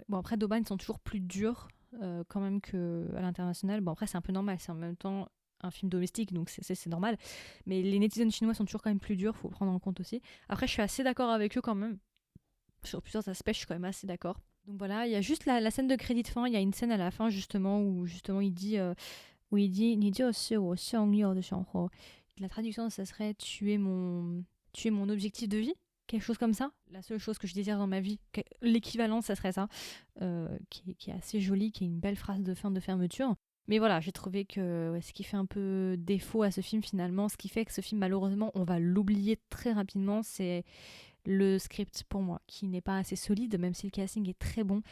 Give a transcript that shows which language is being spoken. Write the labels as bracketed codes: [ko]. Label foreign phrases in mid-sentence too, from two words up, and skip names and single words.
[fr] Bon, après, Douban, ils sont toujours plus durs quand même qu'à l'international. Bon, après, c'est un peu normal. C'est en même temps un film domestique, donc c'est normal. Mais les netizens chinois sont toujours quand même plus durs, faut prendre en compte aussi. Après, je suis assez d'accord avec eux quand même. Sur plusieurs aspects, je suis quand même assez d'accord. Donc voilà, il y a juste la scène de crédit de fin. Il y a une scène à la fin, justement, où il dit... [zh] " 你就是我想要的生活." [fr] La traduction, ça serait tu es mon objectif de vie, quelque chose comme ça. La seule chose que je désire dans ma vie, l'équivalent, ça serait ça, qui est assez joli, qui est une belle phrase de fin de fermeture. Mais voilà, j'ai trouvé que ce qui fait un peu défaut à ce film finalement, ce qui fait que ce film malheureusement on va l'oublier très rapidement, c'est le script pour moi, qui n'est pas assez solide, même si le casting est très bon.